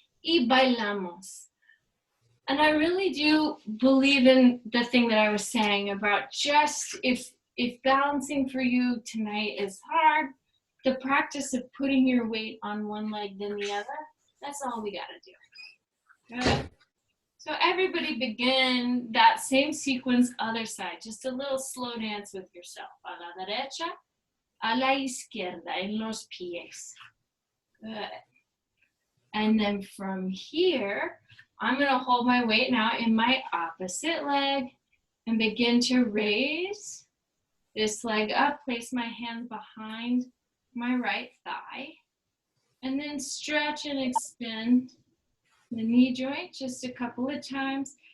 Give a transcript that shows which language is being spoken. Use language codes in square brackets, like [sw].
[es] Y bailamos. [en] And I really do believe in the thing that I was saying about just if balancing for you tonight is hard, the practice of putting your weight on one leg than the other, that's all we gotta do. Good. So everybody begin that same sequence, other side, just a little slow dance with yourself. [es] A la derecha, a la izquierda, en los pies. [en] Good. And then from here, I'm gonna hold my weight now in my opposite leg and begin to raise this leg up, place my hand behind my right thigh, and then stretch and extend the knee joint just a couple of times.